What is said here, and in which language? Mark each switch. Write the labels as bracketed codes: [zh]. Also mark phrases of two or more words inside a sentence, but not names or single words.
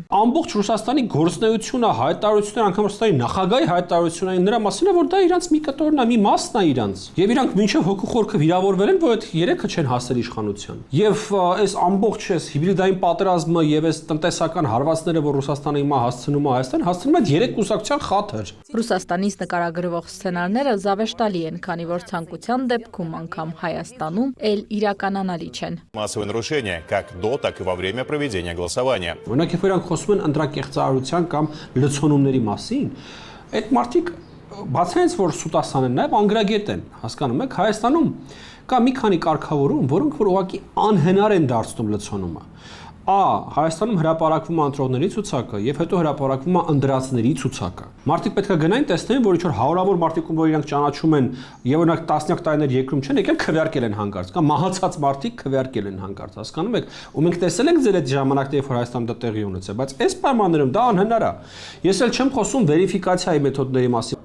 [hy] Ամբողջ Ռուսաստանի գործնեությունը, հայտարարությունները, անգամ Ռուսաստանի նախագահի հայտարարությունները նրա մասին է, որ դա իրանց մի կտորն է, մի մասն է իրանց։ Եվ իրանք մինչեւ հոգու խորքը վիրավորվել են, որ այդ երեքը չեն հասել իշխանության։ Եվ այս ամբողջ հիբրիդային պատերազմը եւ այս տնտեսական հարվածները, որ Ռուսաստանը հիմա հասցնում է Հայաստան, հասցնում է երեք կուսակցության խաթր։ Ռուսաստանից նկարագրվող սցենարները զավեշտալի են, քանի որ ցանկության դեպքում անգամ Հայաստանում էլ իրականանալի չեն։ [ru] Массовые нарушения как до, так и во время проведения голосования. [hy] Օրինակ, երբ իրանք խոսում են ընտրակեղծարարության կամ լցոնումների մասին, այդ մարդիկ բացայից որ սուտասան են, նաև անգրագետ են, հասկանում եք, Հայաստանում կա մի քանի կարգավորում, որոնք որ ուղղակի անհնար են դարձնում լցոնումը։ Հայաստանում հրապարակվում է ընտրողների ցուցակը եւ հետո հրապարակվում է ընդրածների ցուցակը։ Մարդիկ պետք է գնային տեսնեն, որ ինչ-որ հարյուրավոր մարդիկ, որ իրանք ճանաչում են եւ օրինակ տասնյակ տարիներ երկրում չեն եկել, քվեարկել են հանկարծ, կամ մահացած մարդիկ քվեարկել են հանկարծ, հասկանում եք։ Ու մենք տեսել ենք ձեր այդ ժամանակները, որ Հայաստանում դա տեղի ունեցել, բայց այս պայմաններում դա անհնար է։ Ես էլ չեմ խոսում վերիֆիկացիայի մեթոդների մասին։